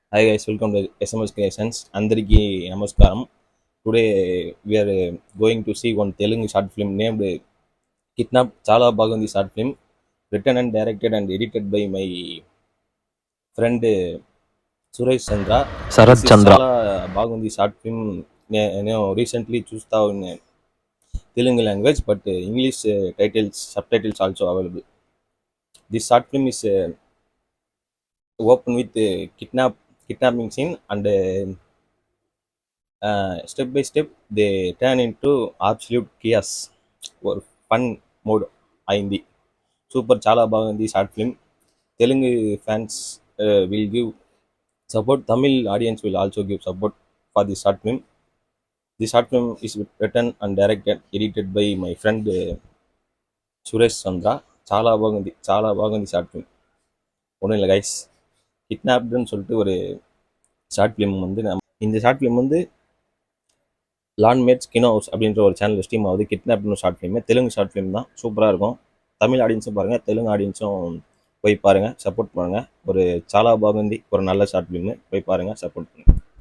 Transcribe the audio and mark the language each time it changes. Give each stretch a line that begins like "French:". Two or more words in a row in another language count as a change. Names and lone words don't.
English: Hi guys, welcome to SMS Creations.
Telugu: అందరికీ నమస్కారం.
English: Today we are going to see one Telugu short film named Kidnap.
Telugu: చాలా బాగుంది
English: short film, written and directed and edited by my friend Suresh Chandra. This Sarath is Chandra.
Telugu: చాలా బాగుంది
English: short film. Recently choose in Telugu language, but English titles, subtitles also available. This short film is open with kidnapping scene and step by step they turn into absolute chaos or fun mode అయింది.
Telugu: సూపర్, చాలా బాగుంది
English: short film.
Telugu: తెలుగు
English: fans will give support. Tamil audience will also give support for this short film. This short film is written and directed, edited by my friend சுரேஷ் சந்திரா.
Telugu: చాలా బాగుంది
English: short film.
Tamil: ஒன்றும் இல்லை கைஸ், கிட்னாப்டுன்னு சொல்லிட்டு ஒரு
English: short film
Tamil: வந்து இந்த
English: short film
Tamil: வந்து லான்மேட்ஸ் கினோ ஹவுஸ் அப்படின்ற ஒரு சேனல் ஸ்ட்ரீம் ஆகுது. கிட்னாப்னு
English: short film,
Tamil: தெலுங்கு
English: short film
Tamil: தான், சூப்பராக இருக்கும். தமிழ் ஆடியன்ஸும் பாருங்கள், தெலுங்கு ஆடியன்ஸும் போய் பாருங்கள், சப்போர்ட் பண்ணுங்கள்.
Telugu: ஒரு చాలా బాగుంది,
Tamil: ஒரு நல்ல
English: short film,
Tamil: போய் பாருங்கள், சப்போர்ட் பண்ணுங்கள்.